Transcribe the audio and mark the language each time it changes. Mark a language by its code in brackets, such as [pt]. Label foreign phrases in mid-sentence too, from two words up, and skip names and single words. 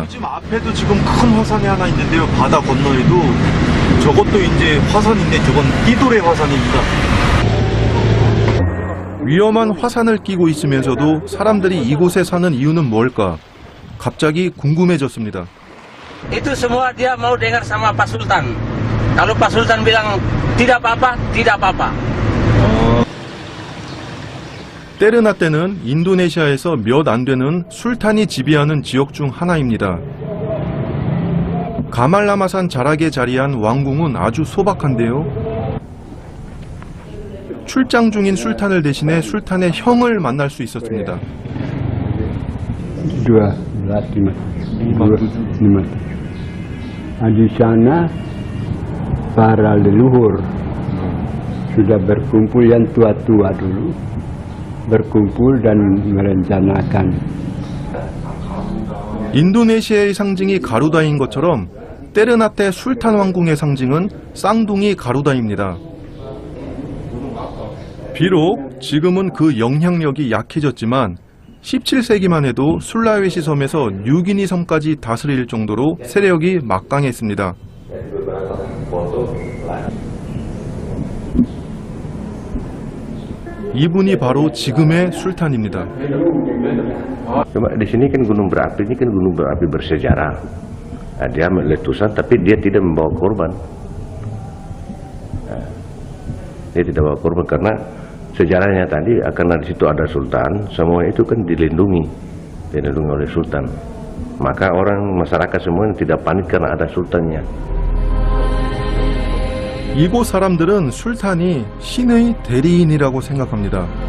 [ko] 지금 앞에도 지금 큰 화산이 하나 있는데요. 바다 건너에도 저것도 이제 화산인데 저건 띠도레 화산입니다. 위험한 화산을 끼고 있으면서도 사람들이 이곳에 사는 이유는 뭘까? 갑자기 궁금해졌습니다. [id] Itu semua dia mau dengar sama Pak Sultan. Kalau Pak Sultan bilang tidak apa-apa, tidak apa-apa. [ko] 테르나테는 인도네시아에서 몇 안 되는 술탄이 지배하는 지역 중 하나입니다. 가말라마산 자락에 자리한 왕궁은 아주 소박한데요. 출장 중인 술탄을 대신해 술탄의 형을 만날 수 있었습니다. 1257. [id] Di sana para leluhur sudah berkumpul yang tua-tua dulu berkumpul dan merencanakan. [ko] 인도네시아의 상징이 가루다인 것처럼 테르나테 술탄 왕궁의 상징은 쌍둥이 가루다입니다. 비록 지금은 그 영향력이 약해졌지만 17세기만 해도 술라웨시 섬에서 뉴기니 섬까지 다스릴 정도로 세력이 막강했습니다. 이분이 바로 지금의 술탄입니다. [id] Cuma di sini kan gunung berapi, ini kan gunung berapi bersejarah. Dia meletusan tapi dia tidak membawa korban. Dia tidak membawa korban karena sejarahnya tadi karena di situ ada sultan, semua itu kan dilindungi oleh sultan. Maka orang masyarakat semua tidak panik karena ada sultannya. [ko] 이곳 사람들은 술탄이 신의 대리인이라고 생각합니다.